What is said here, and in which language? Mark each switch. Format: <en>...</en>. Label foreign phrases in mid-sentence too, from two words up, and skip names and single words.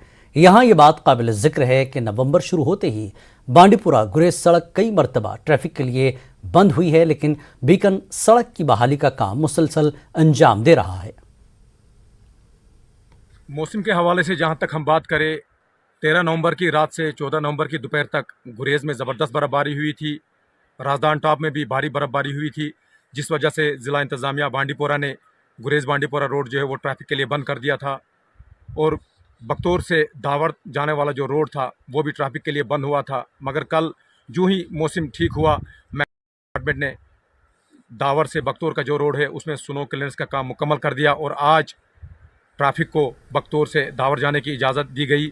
<ur>یہاں یہ بات قابل ذکر ہے کہ نومبر شروع ہوتے ہی بانڈی پورہ گریز سڑک کئی مرتبہ ٹریفک کے لیے بند ہوئی ہے، لیکن بیکن سڑک کی بحالی کا کام مسلسل انجام دے رہا ہے۔ موسم کے حوالے سے جہاں تک ہم بات کریں، 13 نومبر کی رات سے 14 نومبر کی دوپہر تک گریز میں زبردست برف باری ہوئی تھی۔ رازدان ٹاپ میں بھی بھاری برف باری ہوئی تھی، جس وجہ سے ضلع انتظامیہ بانڈی پورہ نے گریز بانڈی پورہ روڈ جو ہے وہ ٹریفک کے لیے بند کر دیا تھا، اور بکتور سے داور جانے والا جو روڈ تھا وہ بھی ٹریفک کے لیے بند ہوا تھا۔ مگر کل جو ہی موسم ٹھیک ہوا، ڈپارٹمنٹ نے داور سے بکتور کا جو روڈ ہے اس میں</ur> <en>snow clearance</en> <ur>کا کام مکمل کر دیا، اور آج ٹریفک کو بکتور سے داور جانے کی اجازت دی گئی۔</ur>